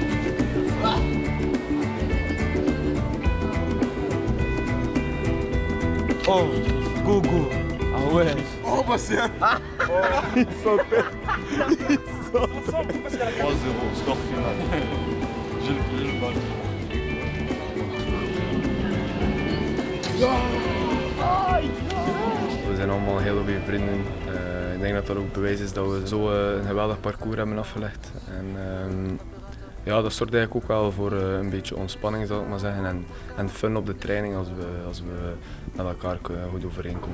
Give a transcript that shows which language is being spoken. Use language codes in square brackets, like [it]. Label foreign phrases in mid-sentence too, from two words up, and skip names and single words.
[en] Oh, go. [fr] Ah ouais. Oh bah c'est un... Il s'appelle. 3-0, score final. J'ai le ballon. [nl] We zijn allemaal heel goede vrienden. Ik denk dat dat ook bewijs is dat we zo een geweldig parcours hebben afgelegd. En dat zorgt eigenlijk ook wel voor een beetje ontspanning, zal ik maar zeggen, en fun op de training als we met elkaar goed overeenkomen.